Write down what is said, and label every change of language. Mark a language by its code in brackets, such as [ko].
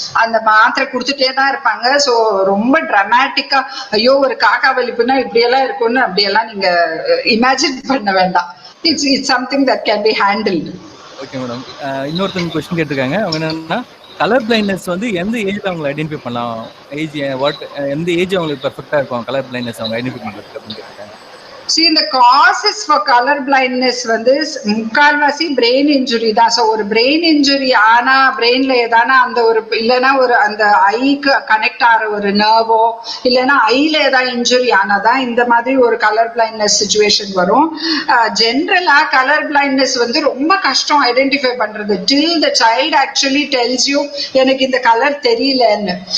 [ta] அந்த மாத்திரை கொடுத்துட்டே தான் இருப்பாங்க. ஸோ ரொம்ப டிராமட்டிக்கா ஐயோ ஒரு காக்கா வலிப்புனா இப்படியெல்லாம் இருக்கும்னு அப்படியெல்லாம் நீங்க இமேஜின் பண்ண வேண்டாம். [en] It's something that can be handled. [ta] Okay madam. இன்னொருத்தங்க கொஸ்டின் கேட்டிருக்காங்க. அவங்க என்னன்னா கலர் பிளைண்ட்னஸ் வந்து எந்த ஏஜ்ல அவங்களை ஐடென்டிஃபை பண்ணலாம், ஏஜ் எந்த ஏஜ் அவங்களுக்கு பெர்ஃபெக்டா இருக்கும் கலர் பிளைண்ட்னஸ் அவங்க ஐடென்டிஃபை பண்றதுக்கு அப்படின்னு கேட்டிருக்காங்க. [en] See, the causes for color blindness [ta] வந்து முக்கால்வாசி பிரெயின் இன்ஜுரி தான். ஸோ ஒரு பிரெயின் இன்ஜுரி ஆனா பிரெயின்ல ஏதானா அந்த ஒரு இல்லைன்னா ஒரு அந்த ஐக்கு கனெக்ட் ஆகிற ஒரு நர்வோ இல்லைன்னா ஐல ஏதாவது இன்ஜுரி ஆனாதான் இந்த மாதிரி ஒரு கலர் பிளைண்ட்னஸ் சுச்சுவேஷன் வரும். ஜென்ரலா கலர் பிளைண்ட்னஸ் வந்து ரொம்ப கஷ்டம் ஐடென்டிஃபை பண்றது [en] till the child actually tells you [ta] எனக்கு இந்த கலர் தெரியலன்னு.